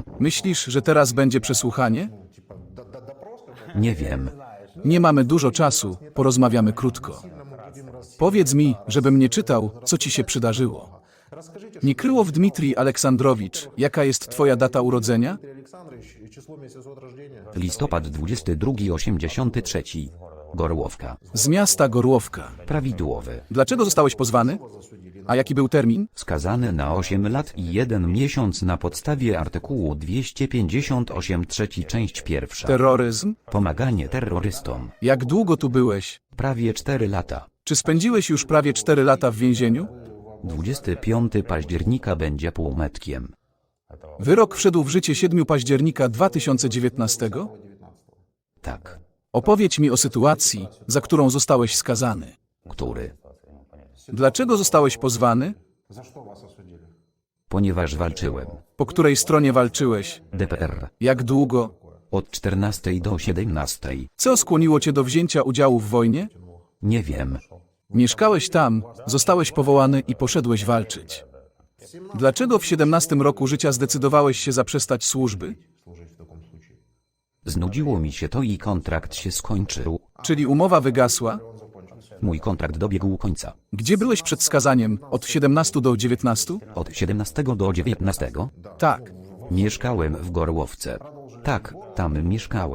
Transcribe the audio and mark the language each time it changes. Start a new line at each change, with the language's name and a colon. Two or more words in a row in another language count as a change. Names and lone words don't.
Polish: Myślisz, że teraz będzie przesłuchanie? Nie wiem. Nie mamy dużo czasu, porozmawiamy krótko. Powiedz mi, żebym nie czytał, co ci się przydarzyło. Niekryłow Dmitrij Aleksandrowicz, jaka jest twoja data urodzenia?
Russian: Дмитрий Александрович, число, месяц от рождения.
Polish: Listopad 22, 83. Gorłowka. Z miasta Gorłowka. Prawidłowy. Dlaczego zostałeś pozwany? A jaki był termin? Skazany na 8 lat i 1 miesiąc na podstawie artykułu 258 trzeci część pierwsza. Terroryzm? Pomaganie terrorystom. Jak długo tu byłeś? Prawie 4 lata. Czy spędziłeś już prawie 4 lata w więzieniu? 25 października będzie półmetkiem. Wyrok wszedł w życie 7 października 2019. Tak. Opowiedz mi o sytuacji, za którą zostałeś skazany. Który? Dlaczego zostałeś pozwany?
Russian: За что вас осудили?
Polish: Ponieważ walczyłem. Po której stronie walczyłeś? DPR. Jak długo? Od 14 do 17. Co skłoniło cię do wzięcia udziału w wojnie? Nie wiem. Mieszkałeś tam, zostałeś powołany i poszedłeś walczyć. Dlaczego w 17 roku życia zdecydowałeś się zaprzestać służby?
Russian: Служить в таком случае.
Polish: Znudziło mi się to i kontrakt się skończył. Czyli umowa wygasła? Mój kontrakt dobiegł końca. Gdzie byłeś przed skazaniem? Od 17 do 19? Od 17 do 19. Tak. Mieszkałem w Gorłowce. Tak, tam mieszkałem.